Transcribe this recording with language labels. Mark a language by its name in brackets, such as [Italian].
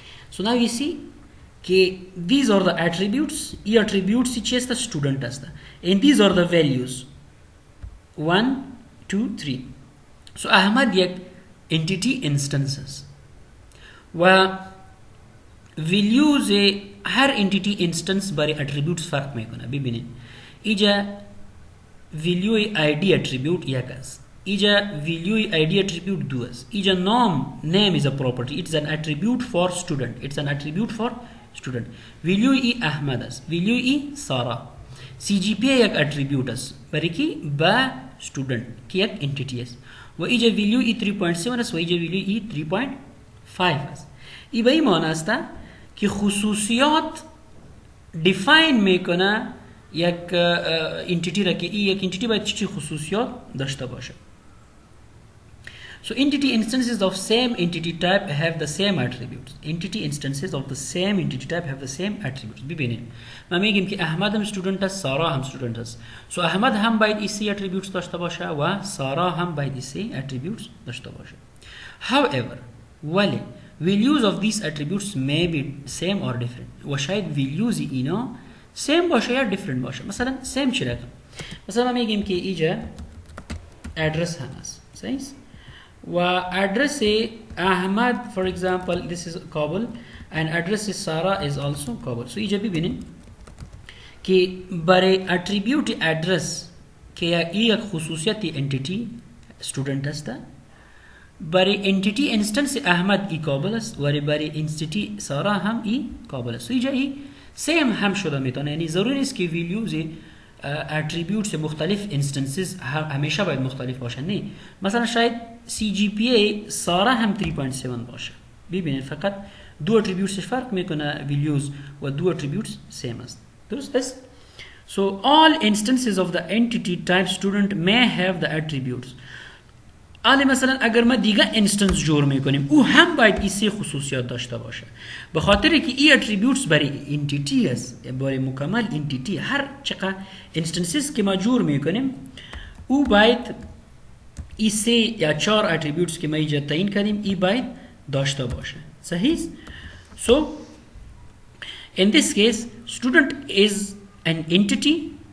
[English] so now you see که these are the attributes. [Persian] ای attributes چی است؟ student است [English] and these are the values 1 2 3. [Persian] سو احمد یک entity instances و values هر entity instance برای attributes فرق میکنه. ببینید اینجا value id attribute یک است، اینجا [English] value id attribute دو است، اینجا name is a property, it's an attribute for student, it's an attribute for student. [Persian] value ای احمد است، value ای سارا. cgpa یک attribute است برای کی؟ با student که یک entity است و اینجا value ای 3.7 است و اینجا value ای 3.5 است. ای به این معنی است که خصوصیات define میکنه یک entity را که این یک entity باید چی خصوصیات داشته باشه. [English] So entity instances of same entity type have the same attributes. Entity instances of the same entity type have the same attributes. [Persian] ببینید ما میگیم که احمد هم student است، سارا هم student است. So احمد هم باید این سه attributes داشته باشه و سارا هم باید این سه attributes داشته باشه. [English] However, [Persian] ولی [English] values of these attributes may be same or different. [Persian] و شاید values اینا same باشه یا different باشه. مثلا same چی رقم؟ مثلا ما میگیم که اینجا address هم است. [English] صحیح؟ [Persian] و address احمد [English] for example this is Kabul and address Sara is also Kabul. [Persian] So اینجا ببینید که برای attribute address که یک خصوصیت entity student است، برای entity instance احمد ای کابل است و برای entity سارا هم ای کابل است. اینجا ای سیم هم شده میتونه، یعنی ضروری نیست که values attributes مختلف instances همیشه باید مختلف باشه. نه، مثلا شاید CGPA سارا هم 3.7 باشه. ببینید فقط دو attributes فرق میکنه values و دو attributes same است. [English] درست است؟ So all instances of the entity type student may have the attributes. [Persian] حالا مثلا اگر ما دیگه اینستنس جور میکنیم او هم باید این سه خصوصیات داشته باشه، به خاطر که این اتریبیوتس برای انتیتی است، برای مکمل انتیتی هر چقدر اینستنسز که ما جور میکنیم او باید این سه یا چهار اتریبیوتس که ما اینجا تعیین کردیم این باید داشته باشه. [English] صحیح؟ So in this case student is an entity.